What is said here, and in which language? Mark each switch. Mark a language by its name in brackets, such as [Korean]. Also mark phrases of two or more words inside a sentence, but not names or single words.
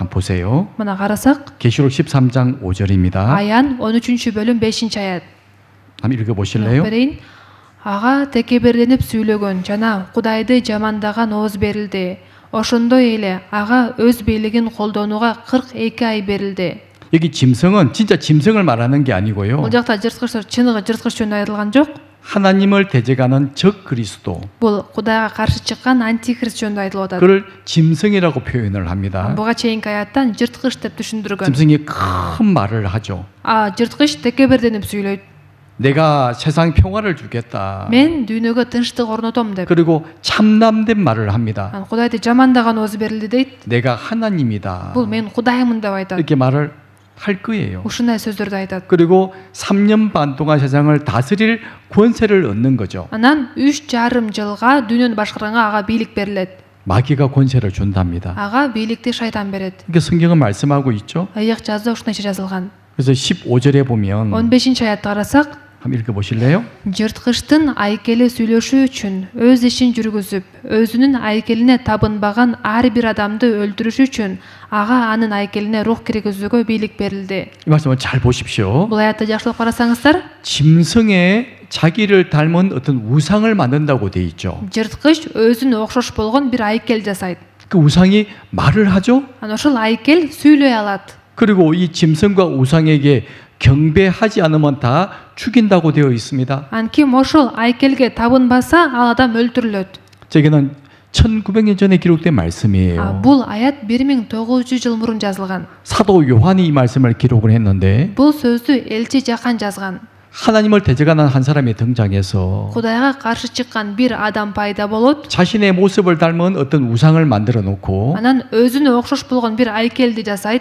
[Korean] 한번 보세요. [Kyrgyz] Мына карасак, [Korean] 계시록 13장 5절입니다. [Kyrgyz] Аян 13 бөлүм 5 аят. [Korean] 한번 읽어 보실래요? [Kyrgyz] Берейин. Ага текеберденип сүйлөгөн жана Кудайды жамандаган ооз берилди. Ошондой эле ага өз бийлигин колдонууга 42 ай берилди. [Korean] 여기 짐승은 진짜 짐승을 말하는 게 아니고요. [Kyrgyz] Бул жакта жырткычтар чыныгы жырткыч жөнүндө айтылган жок. [Korean] 하나님을 대적하는 적 그리스도. [Kyrgyz] Бул Кудайга каршы чыккан антикрист жөнүндө айтылып атат. [Korean] 그를 짐승이라고 표현을 합니다. [Kyrgyz] Буга чейинки аяттан жырткыч деп түшүндүргөн. [Korean] 짐승이 큰 말을 하죠. [Kyrgyz] Жырткыч текеберденип сүйлөйт. [Korean] 내가 세상 평화를 주겠다. [Kyrgyz] Мен дүйнөгө тынчтык орнотом деп. [Korean] 그리고 참남된 말을 합니다. [Kyrgyz] Кудайды жамандаган ооз берилди дейт. [Korean] 내가 하나님이다. [Kyrgyz] Бул мен Кудаймын деп айтат. [Korean] 이렇게 말을 할 거예요. [Kyrgyz] Ушундай сөздөрдү айтат. [Korean] 그리고 3년 반 동안 세상을 다스릴 권세를 얻는 거죠. [Kyrgyz] Анан 3,5 жылга дүйнөнү башкарганга ага бийлик берилет. [Korean] 마귀가 권세를 준답니다. [Kyrgyz] Ага бийликти шайтан берет. [Korean] 이게 성경은 말씀하고 있죠. [Kyrgyz] Аяк жазда ушунча жазылган. [Korean] 그래서 15절에 보면 [Kyrgyz] 15 аятты карасак, [Korean] 한번 읽어 보실래요? [Kyrgyz] жырткычтын айкели сүйлөшүү үчүн өз ишин жүргүзүп, өзүнүн айкелине табынбаган ар бир адамды өлтүрүш үчүн ага анын айкелине рух киргизүүгө бийлик берилди. [Korean] 이 말씀을 잘 보십시오. [Kyrgyz] Бул аятты жакшылап карасаңыздар, [Korean] 짐승의 자기를 닮은 어떤 우상을 만든다고 돼 있죠. [Kyrgyz] жырткыч өзүнө окшош болгон бир айкел жасайт. [Korean] 그 우상이 말을 하죠. [Kyrgyz] Анан ошол айкел сүйлөй алат. [Korean] 그리고 이 짐승과 우상에게 경배하지 않으면 다 죽인다고 되어 있습니다. [Kyrgyz] Ан ким ошол айкелге табынбаса, ал адам өлтүрүлөт. [Korean] 저기는 1900년 전에 기록된 말씀이에요. [Kyrgyz] Бул аят 1900 жыл мурун жазылган. [Korean] 사도 요한이 이 말씀을 기록을 했는데 [Kyrgyz] Бул сөздү элчи Жакан жазган. [Korean] 하나님을 대적하는 한 사람이 등장해서 [Kyrgyz] Кудайга каршы чыккан бир адам пайда болот. [Korean] 자신의 모습을 닮은 어떤 우상을 만들어 놓고 [Kyrgyz] Анан өзүнө окшош болгон бир айкелди жасайт.